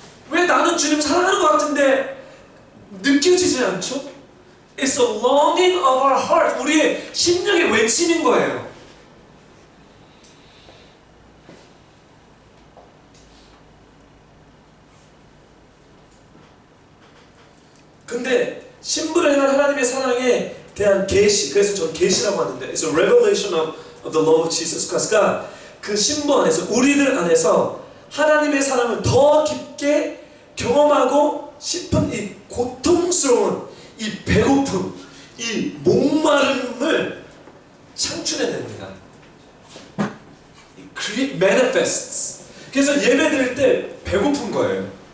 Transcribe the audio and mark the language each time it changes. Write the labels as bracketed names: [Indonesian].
[Korean] 왜 나는 주님 사랑하는 것 같은데 느껴지지 않죠? [English] It's a longing of our heart. [Korean] 우리의 심령의 외침인 거예요. 근데 신부를 향한 하나님의 사랑에 대한 계시, 그래서 저는 계시라고 하는데 [English] It's a revelation of the love of Jesus Christ [Korean] 가 그 신부 안에서, 우리들 안에서 하나님의 사랑을 더 깊게 경험하고 싶은 이 고통스러운 이 배고픔, 이 목마름을 창출해냅니다. [English] It manifests. [Korean] 그래서 예배 배고픈 거예요.